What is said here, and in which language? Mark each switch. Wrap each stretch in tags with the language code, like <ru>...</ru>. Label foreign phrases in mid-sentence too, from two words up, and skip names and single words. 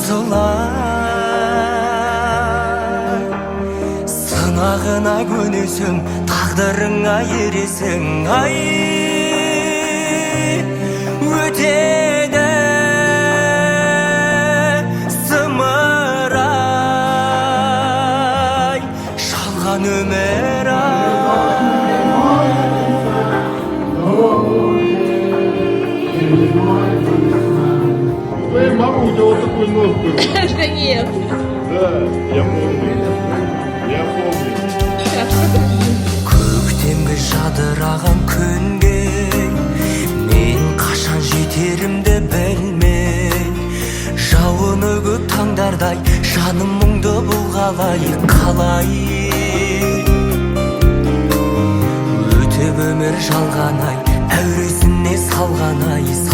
<kk>осылай сынағына көнесің тағдырыңа ересің ай өтеді зымырай жалған өмір</kk> <ru>Мама у тебя вот такой нос был. Да нет. Да, я помню.</ru> <kk>Көктемгі жадыраған күнге мен қашан жетерімді білмей жауыны көп таңдардай жаным мұңды бұл қалай өтіп өмір жалған-ай әуресіне салған-ай</kk>